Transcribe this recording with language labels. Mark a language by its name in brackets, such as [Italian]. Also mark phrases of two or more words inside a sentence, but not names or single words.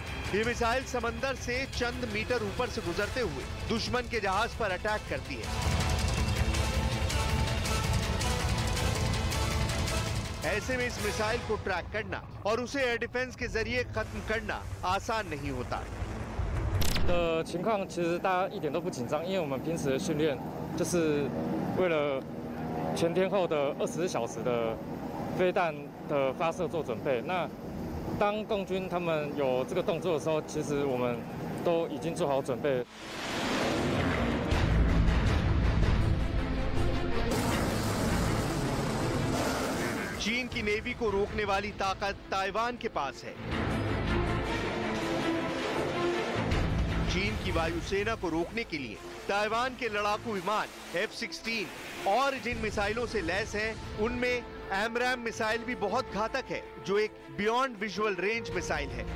[Hindi] ये मिसाइल समंदर से चंद मीटर ऊपर से गुजरते हुए दुश्मन के जहाज पर अटैक करती है। ऐसे में इस मिसाइल को ट्रैक करना और उसे [English] air defense [Hindi] के जरिए खत्म करना आसान नहीं होता। [Chinese] 的情况其实大家一点都不紧张，因为我们平时的训练就是为了全天候的24小时的飞弹的发射做准备。那当共军他们有这个动作的时候，其实我们都已经做好准备。 [Hindi] चीन की नेवी को रोकने वाली ताकत ताइवान के पास है। चीन की वायुसेना को रोकने के लिए ताइवान के लड़ाकू विमान F-16 और जिन मिसाइलों से लैस हैं, उनमें एमरैम मिसाइल भी बहुत घातक है, जो एक [English] beyond visual range missile [Hindi] है।